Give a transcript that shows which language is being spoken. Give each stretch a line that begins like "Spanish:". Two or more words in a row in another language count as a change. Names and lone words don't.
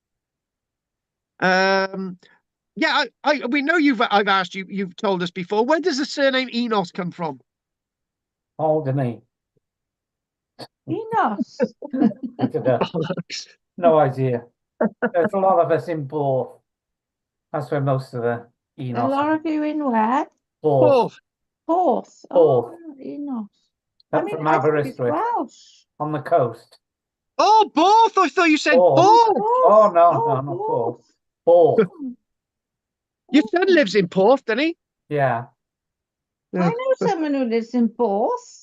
English: Yeah, we know I've asked you, you've told us before. Where does the surname Enos come from? Alderney. Enos. No idea. There's a lot of us in Borth. That's where most of the Enos. A lot of you in where? Borth. Porth. Porth. Oh, Enos. From I think it's Aberystwyth. Welsh. On the coast. Oh, Borth! I thought you said Borth. Borth. Oh, no, not Borth. Borth. Your son lives in Porth, doesn't he? Yeah. I know someone who lives in Porth.